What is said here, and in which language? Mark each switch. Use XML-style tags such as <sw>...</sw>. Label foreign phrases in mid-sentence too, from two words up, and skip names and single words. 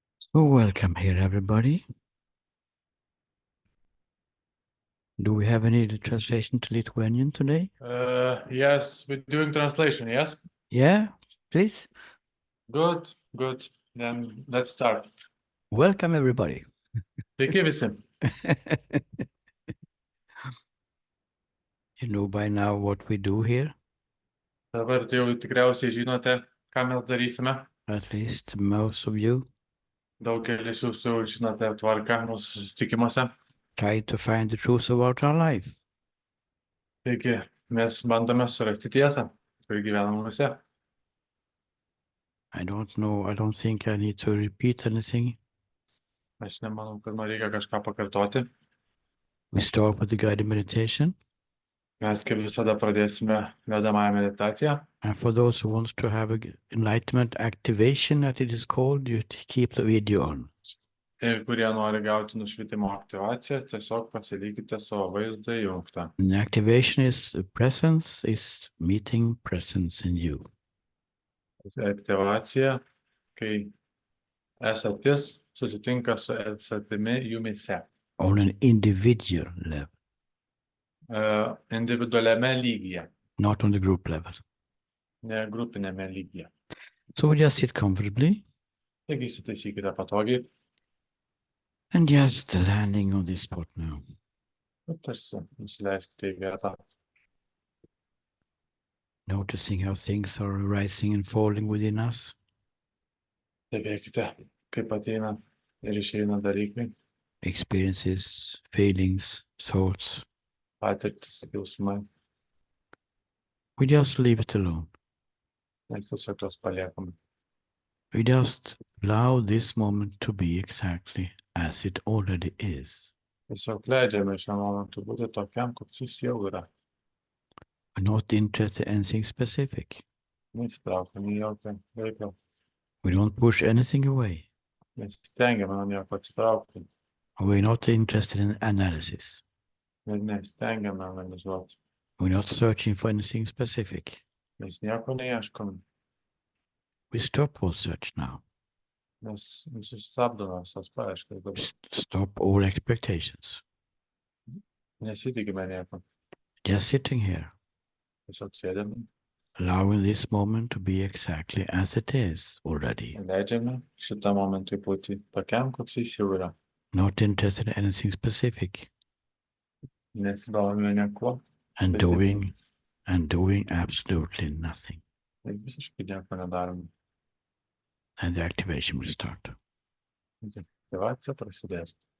<en>Well, welcome here, everybody. Do we have any translation to Lithuanian today? Yes, we're doing translation, yes? Yeah, please. Good, good. Then let's start. Welcome, everybody.</en> <lt>Sveiki visi.</lt> <en>You know by now what we do here,</en> <lt>Dabar jau tikriausiai žinote, ką mes darysime.</lt> <en>at least most of you.</en> <lt>Daugelis jūsų žinote tvarką mūsų susitikimuose.</lt> <en>Try to find the truth about our life.</en> <lt>Taigi, mes bandome surasti tiesą, kuri gyvena mumise.</lt> <en>I don't know, I don't think I need to repeat anything.</en> <lt>Aš nemanau, kad man reikia kažką pakartoti.</lt> <en>We start with the guided meditation.</en> <lt>Mes kaip visada pradėsime vedamąją meditaciją.</lt> <en>And for those who want to have an enlightenment activation, that it is called, you keep the video on.</en> <lt>Ir kurie nori gauti nušvitimo aktyvaciją, tiesiog pasilikite savo vaizdą įjungtą.</lt> <en>And the activation is presence, is meeting presence in you.</en> <lt>Aktyvacija, kai esatis susitinka su esatimi jumise.</lt> <en>On an individual level,</en> <lt>Individualiame lygyje,</lt> <en>not on the group level.</en> <lt>ne grupinėme lygyje.</lt> <en>So we just sit comfortably</en> <lt>Taigi įsitaisykite patogiai.</lt> <en>and just landing on this spot now.</en> <lt>Tarsi nusileiskite į vietą.</lt> <en>Noticing how things are rising and falling within us.</en> <lt>Stebėkite, kaip ateina ir išeina dalykai,</lt> <en>Experiences, feelings, thoughts.</en> <lt>patirtis, jausmai.</lt> <en>We just leave it alone.</en> <lt>Mes tiesiog juos paliekame.</lt> <en>We just allow this moment to be exactly as it already is.</en> <lt>Tiesiog leidžiame šiam momentui būti tokiam, koks jis jau yra.</lt> <en>We're not interested in anything specific.</en> <lt>Neįsitraukiame į jokią veiklą.</lt> <en>We don't push anything away.</en> <lt>Nesistengiame nuo nieko atsitraukti.</lt> <en>We're not interested in analysis.</en> <lt>Mes nesistengiame analizuoti.</lt> <en>We're not searching for anything specific.</en> <lt>Mes nieko neieškome.</lt> <en>We stop all search now.</en> <lt>Mes sustabdome visas paieškas dabar.</lt> <en>Stop all expectations.</en> <lt>Nesitikime nieko.</lt> <en>Just sitting here,</en> <lt>Tiesiog sėdėme.</lt> <en>allowing this moment to be exactly as it is already.</en> <lt>Leidžiame šitą momentui būti tokiam, koks jis jau yra.</lt> <en>Not interested in anything specific.</en> <lt>Nesidomime niekuo.</lt> <en>And doing absolutely nothing.</en> <lt>Ir visiškai nieko nedarome.</lt> <en>And the activation will start.</en> <lt>Aktyvacija prasidės.</lt>